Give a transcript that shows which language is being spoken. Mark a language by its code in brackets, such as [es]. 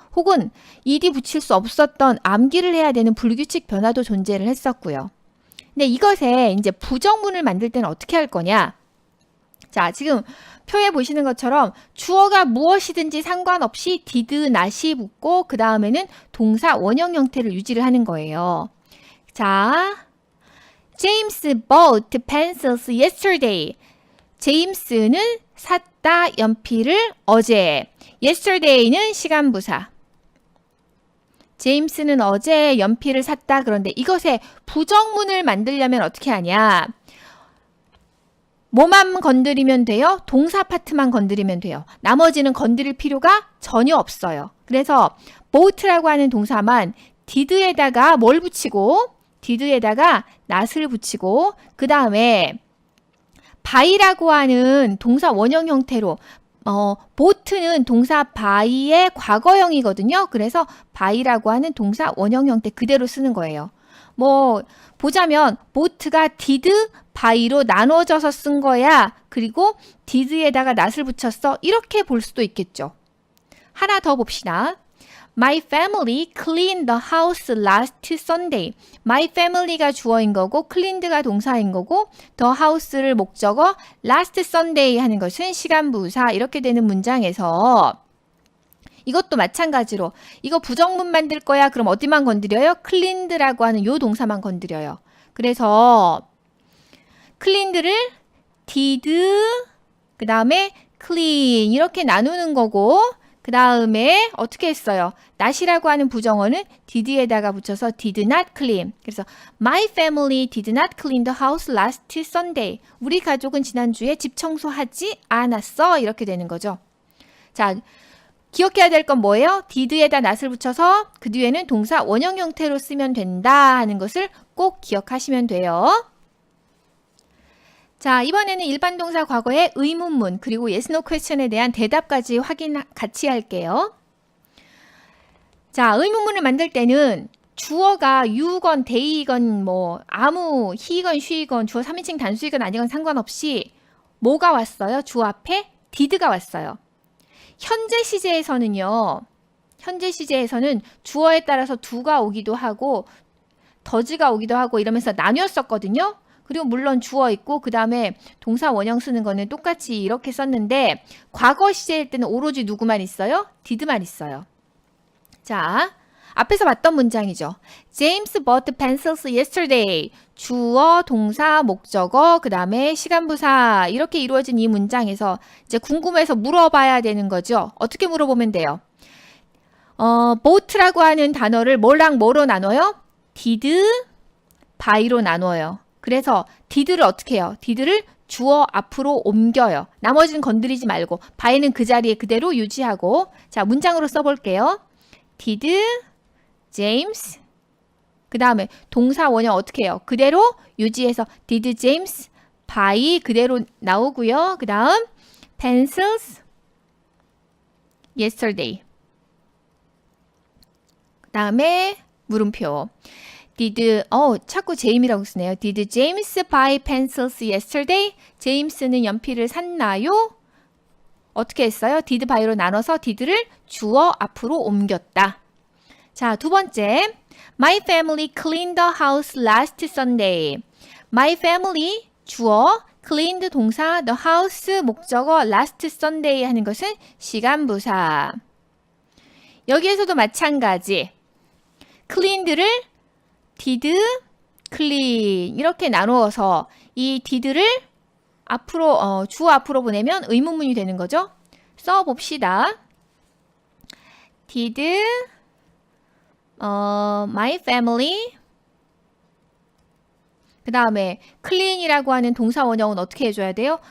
[ko] 혹은 ed 붙일 수 없었던 암기를 해야 되는 불규칙 변화도 존재를 했었고요. 근데 이것에 이제 부정문을 만들 때는 어떻게 할 거냐? 자, 지금 표에 보시는 것처럼 주어가 무엇이든지 상관없이 did, not이 붙고 그 다음에는 동사 원형 형태를 유지를 하는 거예요. [en] 자, James bought pencils yesterday. [ko] 제임스는 샀다 연필을 어제. yesterday는 시간부사. 제임스는 어제 연필을 샀다. 그런데 이것에 부정문을 만들려면 어떻게 하냐? 뭐만 건드리면 돼요? 동사 파트만 건드리면 돼요. 나머지는 건드릴 필요가 전혀 없어요. 그래서 bought라고 하는 동사만 did에다가 뭘 붙이고 did에다가 not을 붙이고 그 다음에 buy라고 하는 동사 원형 형태로 bought는 동사 buy의 과거형이거든요. 그래서 buy라고 하는 동사 원형 형태 그대로 쓰는 거예요. 뭐 보자면 boat가 did, by로 나눠져서 쓴 거야. 그리고 did에다가 not을 붙였어. 이렇게 볼 수도 있겠죠. 하나 더 봅시다. [en] My family cleaned the house last Sunday. [ko] My family가 주어인 거고 cleaned가 동사인 거고 the house를 목적어 last Sunday 하는 것은 시간부사 이렇게 되는 문장에서 이것도 마찬가지로 이거 부정문 만들 거야. 그럼 어디만 건드려요? cleaned라고 하는 요 동사만 건드려요. 그래서 cleaned를 did 그 다음에 clean 이렇게 나누는 거고 그 다음에 어떻게 했어요? not이라고 하는 부정어는 did에다가 붙여서 [en] did not clean. [ko] 그래서 [en] My family did not clean the house last Sunday. [ko] 우리 가족은 지난주에 집 청소하지 않았어. 이렇게 되는 거죠. 자, 기억해야 될 건 뭐예요? did에다 not을 붙여서 그 뒤에는 동사 원형 형태로 쓰면 된다 하는 것을 꼭 기억하시면 돼요. 자, 이번에는 일반 동사 과거의 의문문 그리고 yes, no question에 대한 대답까지 같이 할게요. 자, 의문문을 만들 때는 주어가 you건, they건, 뭐 아무 he건, she건, 주어 3인칭 단수이건 아니건 상관없이 뭐가 왔어요? 주어 앞에 did가 왔어요. 현재 시제에서는요. 현재 시제에서는 주어에 따라서 do가 오기도 하고 does가 오기도 하고 이러면서 나뉘었었거든요. 그리고 물론 주어 있고 그 다음에 동사 원형 쓰는 거는 똑같이 이렇게 썼는데 과거 시제일 때는 오로지 누구만 있어요? did만 있어요. 자, 앞에서 봤던 문장이죠. [en] James bought pencils yesterday. [ko] 주어, 동사, 목적어, 그 다음에 시간부사 이렇게 이루어진 이 문장에서 이제 궁금해서 물어봐야 되는 거죠. 어떻게 물어보면 돼요? bought라고 하는 단어를 뭐랑 뭐로 나눠요? did, by로 나눠요. 그래서 did를 어떻게 해요? did를 주어 앞으로 옮겨요. 나머지는 건드리지 말고 by는 그 자리에 그대로 유지하고 자, 문장으로 써볼게요. [en] did James [ko] 그 다음에 동사 원형 어떻게 해요? 그대로 유지해서 [en] did James buy [ko] 그대로 나오고요. 그 다음 pencils yesterday 그 다음에 물음표 자꾸 제임이라고 쓰네요. [en] Did James buy pencils yesterday? [ko] 제임스는 연필을 샀나요? 어떻게 했어요? [en] did buy [ko] 로 나눠서 did를 주어 앞으로 옮겼다. 자, 두 번째. [en] My family cleaned the house last Sunday. [ko] My family 주어, cleaned 동사, the house 목적어, last Sunday 하는 것은 시간부사. 여기에서도 마찬가지. cleaned를 did, clean 이렇게 나누어서 이 did를 앞으로 주어 앞으로 보내면 의문문이 되는 거죠. 써봅시다. [en] Did my family [ko] 그 다음에 clean이라고 하는 동사 원형은 어떻게 해줘야 돼요?